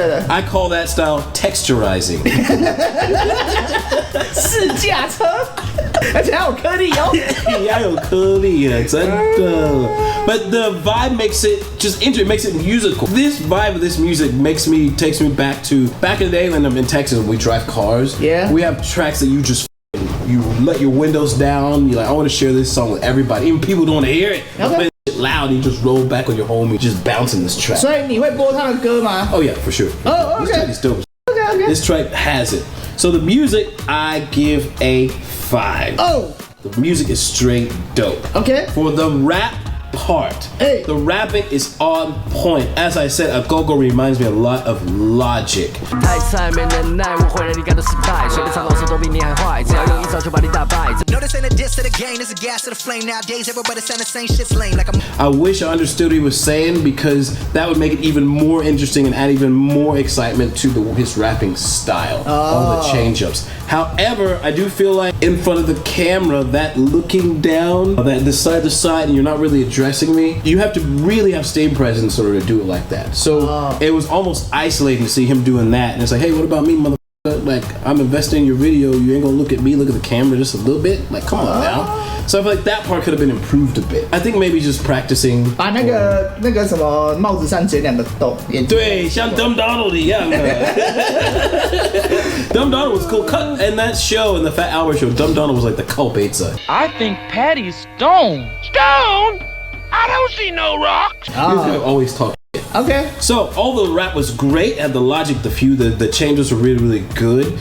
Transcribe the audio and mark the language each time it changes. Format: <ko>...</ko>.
<en>I call that style texturizing.</en> <zh>试驾车，而且还有颗粒哦。还有颗粒耶，真的。</zh> <en>But the vibe makes it just makes it musical. This vibe of this music takes me back in the day when I'm in Texas when we drive cars. Yeah. We have tracks that you let your windows down. You're like, I want to share this song with everybody, even people don't want to hear it. Okay. Loud, and you just roll back on your home and just bouncing this track.</en> <zh>所以你会播他的歌吗？</zh> <en>Oh yeah, for sure. Oh, okay. This track is dope. Okay. This track has it. So the music, I give a 5. Oh. The music is straight dope. Okay. For the rap part, the rapping is on point. As I said, AGoGo reminds me a lot of Logic.</en> <zh>太菜没能耐，我会让你感到失败。随便唱口手都比你还坏，只要用一招就把你打败。</zh> <en>No, this ain't a diss to the game, this is gas to the flame. Nowadays, everybody saying the same shit's lame. Like I wish I understood what he was saying because that would make it even more interesting and add even more excitement to his rapping style. All the change-ups. However, I do feel like in front of the camera, that looking down, that the side to side, and you're not really addressing me, you have to really have stage presence in order to do it like that. So it was almost isolating to see him doing that. And it's like, hey, what about me, motherfucker? Like, I'm investing in your video, you ain't gonna look at me, look at the camera just a little bit? Like, come on now. So I feel like that part could have been improved a bit. I think maybe just practicing.</en> <zh>把那个什么帽子上剪2个洞，</zh> <en>对，像 Dumb Donald 一样。 Dumb Donald was cool. Cut in that show, in the Fat Albert show, Dumb Donald was like the culpizza. I think Patty's stoned. Stoned? I don't see no rocks. He was gonna always talk. Okay. So all the rap was great, and the Logic, the changes were really, really good.</en>